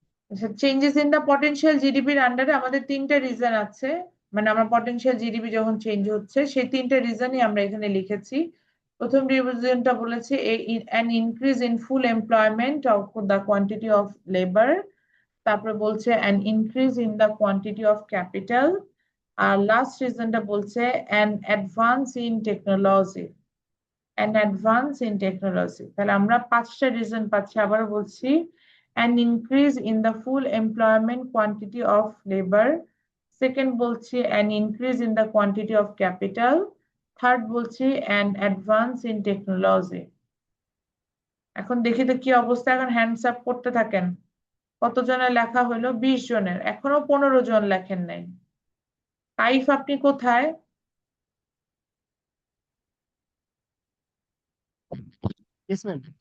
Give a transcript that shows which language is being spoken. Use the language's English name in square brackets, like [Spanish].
[Bangla] আচ্ছা, changes in the potential জিডিপির আন্ডারে আমাদের 3টে রিজন আছে, মানে আমরা পটেনশিয়াল জিডিপি যখন চেঞ্জ হচ্ছে সেই 3টে রিজনই আমরা এখানে লিখেছি। প্রথম রিজনটা বলেছে [English] an increase in full employment of the quantity of labor, [Bangla] তারপরে বলছে [English] an increase in the quantity of capital, [Bangla] আর last রিজনটা বলছে [English] an advance in technology, an advance in technology। [Bangla] তাহলে আমরা 5টা রিজন পাচ্ছি, আবার বলছি [English] an increase in the full employment quantity of labor, [Bangla] second বলছি [English] an increase in the quantity of capital, [Bangla] third বলছি [English] an advance in technology। [Bangla] এখন দেখি তো কি অবস্থা, এখন হ্যান্ডস আপ করতে থাকেন। কতজনের লেখা হলো? 20 জনের, এখনো 15 জন লেখেন নাই। কাইফ আপনি কোথায়? [English] Yes ma'am.